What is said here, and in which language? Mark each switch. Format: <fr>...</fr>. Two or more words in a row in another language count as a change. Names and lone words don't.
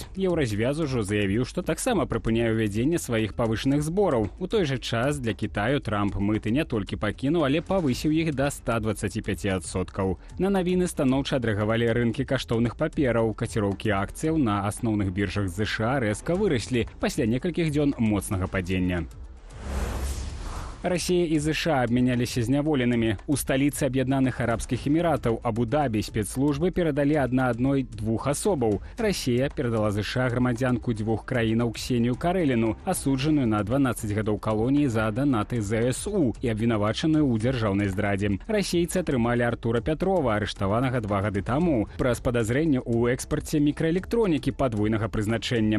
<be>Еўразвяз ужо заявіў, што таксама прыпыняе ўвядзенне сваіх павышаных збораў. У той жа час для Кітаю Трамп мыты не толькі пакінуў, але павысіў іх да 125%. На навіны станоўча адрэагавалі рынкі каштоўных папераў. Каціроўкі акцыяў на асноўных біржах ЗША рэзка выраслі пасля некалькіх дзён моцнага падзення.</be> <ru>Россия и США обменялись зняволенными. У столицы Объединенных Арабских Эмиратов Абу-Даби спецслужбы передали одной двух особаў. Россия передала США</ru> <be>грамадзянку двух краінаў Ксению Кареліну, асуджаную на 12 гадоў калоніі за донаты ЗСУ і абвінавачаную ў дзяржаўнай здрадзе. Расейцы атрымалі Артура Петрова, арыштаванага 2 гады таму, праз падазрэнне ў экспарце мікраэлектронікі падвойнага прызначэння.</be>